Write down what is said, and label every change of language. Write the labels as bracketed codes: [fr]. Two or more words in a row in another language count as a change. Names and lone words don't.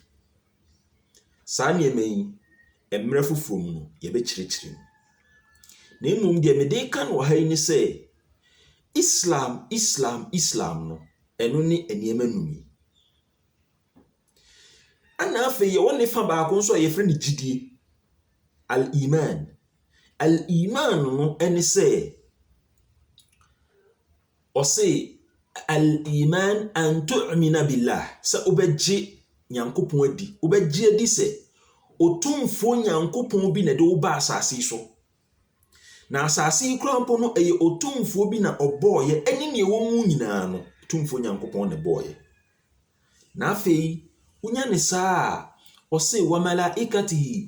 [ak] Saa nneɛma yi, mmerɛ foforɔ mu no yɛbɛkyerɛkyerɛ mu. Na mmom deɛ mede ka no wɔ ha yi ne sɛ, Islam no, ɛno ne nneɛma num yi. Ana afei yɛwɔ ne fa baako nso a yɛfrɛ no gyidie. Al-Iman. Al-Iman no ɛne sɛ, ɔse [ar] الإيمان أن تؤمن بالله. [ak] Sɛ wobɛgye Nyankopɔn adi. Wobɛgye adi sɛ otumfuo Nyankopɔn bi na de wo ba asase so. Na asase yi koraa mpo no ɛyɛ otumfuo bi na ɔbɔɔyɛ ɛne nea ɛwɔ mu nyinaa no. Otumfuo Nyankopɔn na bɔɔyɛ. Na afei, wonya ne saa a, ɔse [ar] وملائكته.